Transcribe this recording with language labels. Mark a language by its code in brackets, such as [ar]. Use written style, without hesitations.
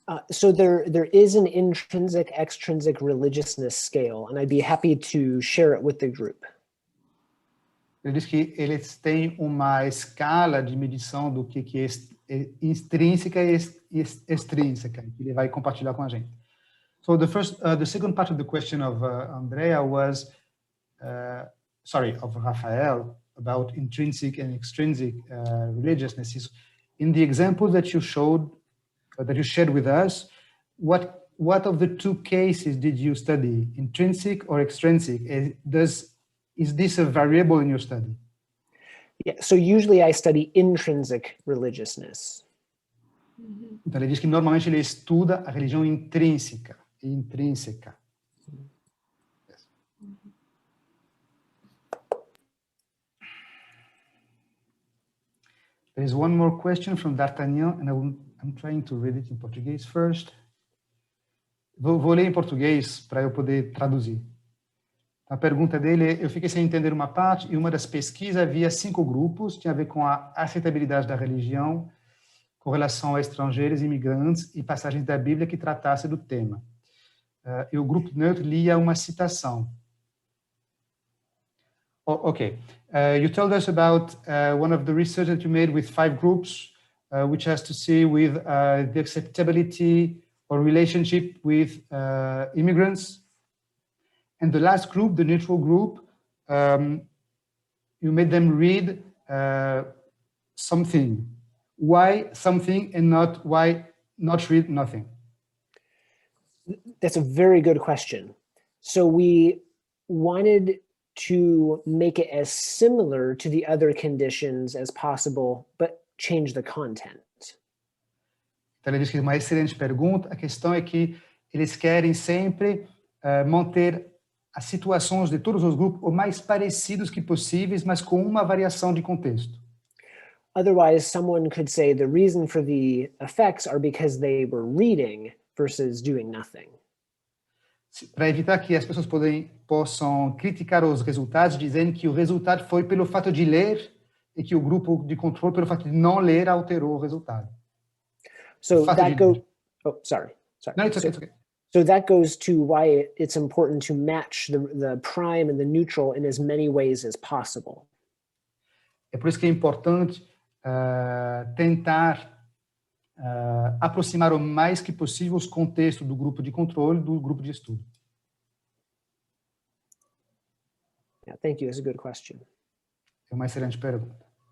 [en] So there is an intrinsic, extrinsic religiousness scale, and I'd be happy to share it with the group. [pt] Ele diz que eles têm uma escala de medição do que é intrínseca e extrínseca, que ele vai compartilhar com a gente. [en] So the second part of the question of Andrea was, of Rafael, about intrinsic and extrinsic religiousness. Is in the example that you showed, that you shared with us, what of the two cases did you study, intrinsic or extrinsic? Is this a variable in your study? Yeah, so usually I study intrinsic religiousness. [pt] Então ele diz que normalmente ele estuda a religião intrínseca. [en] Yes. There is one more question from D'Artagnan, and I'm trying to read it in Portuguese first. [pt] Vou ler em português para eu poder traduzir. A pergunta dele é, eu fiquei sem entender uma parte, e uma das pesquisas havia 5 grupos, tinha a ver com a aceitabilidade da religião, com relação a estrangeiros, imigrantes e passagens da Bíblia que tratasse do tema. E o grupo neutro lia uma citação. [en] Okay. You told us about one of the research that you made with 5 groups, which has to see with the acceptability or relationship with immigrants. And the last group, the neutral group, you made them read something. Why something and not why not read nothing? That's a very good question. So we wanted to make it as similar to the other conditions as possible, but change the content. [pt] Então ele diz que é uma excelente pergunta. A questão é que eles querem sempre manter as situações de todos os grupos o mais parecidos que possíveis, mas com uma variação de contexto. [en] Otherwise, someone could say the reason for the effects are because they were reading versus doing nothing. [pt] Para evitar que as pessoas possam criticar os resultados, dizendo que o resultado foi pelo fato de ler e que o grupo de controle, pelo fato de não ler, alterou o resultado. [en] So that goes. Oh, sorry. No, it's okay. So that goes to why it's important to match the prime and the neutral in as many ways as possible. [pt] É por isso que é importante tentar aproximar o mais que possível os contextos do grupo de controle do grupo de estudo. [en] Yeah, thank you. It's a good question. [pt] É uma excelente pergunta.